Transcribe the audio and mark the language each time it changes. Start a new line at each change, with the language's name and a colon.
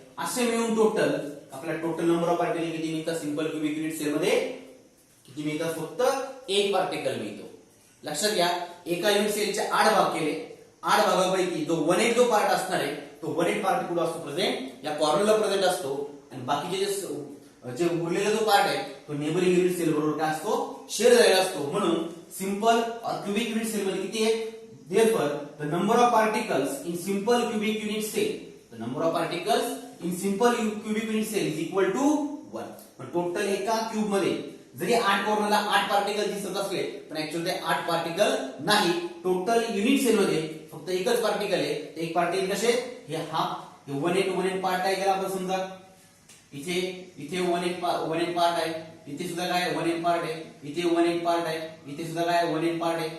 Marathi: असे मिळून टोटल आपल्याला टोटल नंबर ऑफ पार्टिकल किती मिळतात, सिंपल क्यूबिक युनिट सेल मध्ये किती मिळतात, फक्त 1 पार्टिकल मिळतो. लक्षात घ्या, एका युनिट सेलचे 8 भाग केले. 8 भागापैकी जो 1/8 जो पार्ट असणार आहे, तो 1/8 पार्ट कुठे असतो, प्रेझेंट या कॉर्नरला प्रेझेंट असतो. आणि बाकीचे जे उरलेला जो पार्ट आहे तो नेबरिंग युनिट सेल बरोबर काय असतो, शेअर झालेला असतो. म्हणून सिंपल क्यूबिक युनिट सेल मध्ये किती आहे,
English: therefore the number of particles in simple cubic unit cell, the number of particles in simple cubic unit cell is equal to 1.
Marathi: पण टोटल एका क्यूब मध्ये जरी 8 कॉर्नरला 8 पार्टिकल दिसत असले पण ऍक्च्युअली ते 8 पार्टिकल नाही. टोटल युनिट सेल मध्ये फक्त एकच पार्टिकल आहे. एक पार्टिकल कसे, हे 1/8 पार्ट आहे केला आपण. समजा इथे 1/8 पार्ट आहे, इथे सुद्धा काय 1/8 पार्ट आहे, इथे 1/8 पार्ट आहे, इथे सुद्धा काय 1/8 पार्ट आहे.